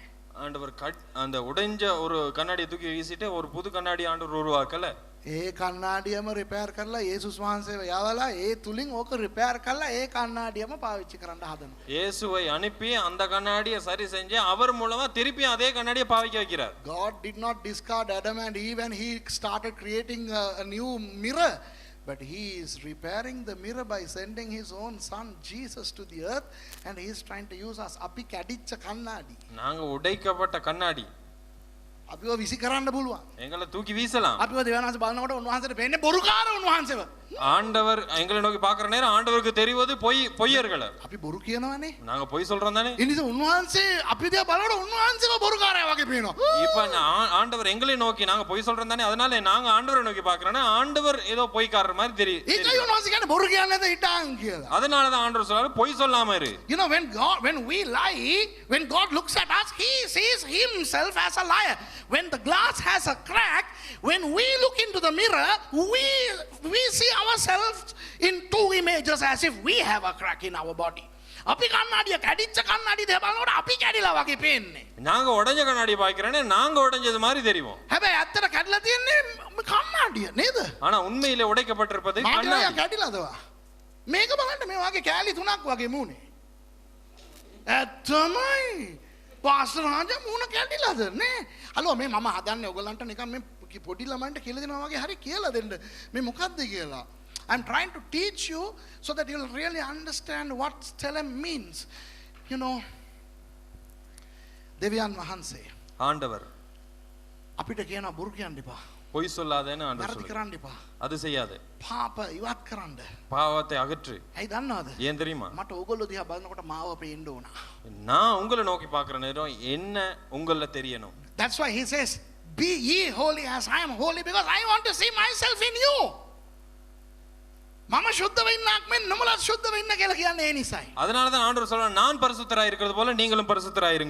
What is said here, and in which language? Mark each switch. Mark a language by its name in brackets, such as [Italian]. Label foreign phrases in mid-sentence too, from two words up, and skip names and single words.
[Tamil] ஆண்டவர் அந்த உடைஞ்ச ஒரு கண்ணாடியை தூக்கி வீசிட்டு ஒரு புது கண்ணாடி ஆண்டவர் உருவாக்கல. [Sinhala] ඒ කණ්ණාඩියම රිපෙයාර් කරලා යේසුස් වහන්සේව යවලා ඒ තුලින් ඕක රිපෙයාර් කරලා ඒ කණ්ණාඩියම පාවිච්චි කරන්න හදනවා. [Tamil] இயேசுவை அனுப்பி அந்த கண்ணாடியை சரி செஞ்சு அவர் மூலமா திருப்பி அதே கண்ணாடியை பாவிக்க வைக்கிறார். [English] God did not discard Adam and Eve when he started creating a new mirror, but he is repairing the mirror by sending his own son Jesus to the earth, and he is trying to use us. [Sinhala] අපි කැඩිච්ච කණ්ණාඩි. [Tamil] நாங்க உடைக்கப்பட்ட கண்ணாடி. [Sinhala] අපිව විසි කරන්න පුළුවන්. [Tamil] எங்களை தூக்கி வீசலாம். [Sinhala] අපිව දෙවියන් වහන්සේ බලනකොට උන්වහන්සේට පේන්නේ බොරුකාර උන්වහන්සේව. [Tamil] ஆண்டவர் எங்களை நோக்கி பார்க்கிற நேரம் ஆண்டவருக்கு தெரிவது பொய்யர்கள். [Sinhala] අපි බොරු කියනවනේ. [Tamil] நாங்க பொய் சொல்றோம் தானே. [Sinhala] ඒ නිසා උන්වහන්සේ අපි දිහා බලනකොට උන්වහන්සේව බොරුකාරයා වගේ පේනවා. [Tamil] இப்ப ஆண்டவர் எங்களை நோக்கி நாங்க பொய் சொல்றோம் தானே. அதனால நாங்க ஆண்டவரை நோக்கி பார்க்கறோம்னா ஆண்டவர் ஏதோ பொய்க்காரர் மாதிரி தெரியும். [Sinhala] ඒකයි උන්වහන්සේ කියන්නේ බොරු කියන්නේ නැත හිටාන් කියලා. [Tamil] அதனால தான் ஆண்டவர் சொல்றாரு பொய் சொல்லாம இரு. [English] You know, when we lie, when God looks at us, he sees himself as a liar. When the glass has a crack, when we look into the mirror, we see ourselves in two images as if we have a crack in our body. [Sinhala] අපි කන්නඩිය කැඩිච්ච කන්නඩිය දිහා බලනකොට අපි කැඩිලා වගේ පේන්නේ. [Tamil] நாங்க உடைஞ்ச கண்ணாடி பாக்குறேனே நாங்க உடைஞ்சது மாதிரி தெரியும். [Sinhala] හැබැයි ඇත්තට කැඩලා තියෙන්නේ කන්නඩිය නේද? [Tamil] ஆனா உண்மையிலே உடைக்கப்பட்டிருப்பது [Sinhala] මාගේ [Tamil] கண்ணாடி. [Sinhala] කැඩිලාදවා. මේක බලන්න මේ වගේ කෑලි තුනක් වගේ මූණේ. ඇත්තමයි. පාස්ටර් රාජා මූණ කැඩිලාද නේ? හලෝ මේ මම හදන්නේ ඔයගලන්ට නිකන් මේ පොඩි ළමයින්ට කියලා දෙනවා වගේ හරි කියලා දෙන්න. මේ මොකද්ද කියලා. [English] I'm trying to teach you so that you'll really understand what Tselem means. You know, [Sinhala] දෙවියන් වහන්සේ [Tamil] ஆண்டவர் [Sinhala] අපිට කියනවා බොරු කියන්න එපා. [Tamil] பொய் சொல்லாதேன்னு ஆண்டவர் [Sinhala] වැරදි [Tamil] சொல்றாரு. [Sinhala] කරන්න එපා. [Tamil] அது செய்யாதே. [Sinhala] පාප ඉවත් කරන්න. [Tamil] பாவத்தை அகற்று. [Sinhala] ඇයි දන්නවද? [Tamil] ஏன் தெரியுமா? [Sinhala] මට ඕගොල්ලෝ දිහා බලනකොට මාව පේන්න ඕන. [Tamil] நான் உங்களை நோக்கி பார்க்கிற நேரம் என்ன உங்கள தெரியணும். [English] That's why he says, be ye holy as I am holy, because I want to see myself in you. [Sinhala] මම සුද්ධ වෙන්නක් මෙන්න නුඹලා සුද්ධ වෙන්න කියලා කියන්නේ ඒ නිසායි. [Tamil] அதனால தான் ஆண்டவர் சொல்றார் நான் பரிசுத்தராய் இருக்கிறது போல நீங்களும் பரிசுத்தராய் இருங்கள்.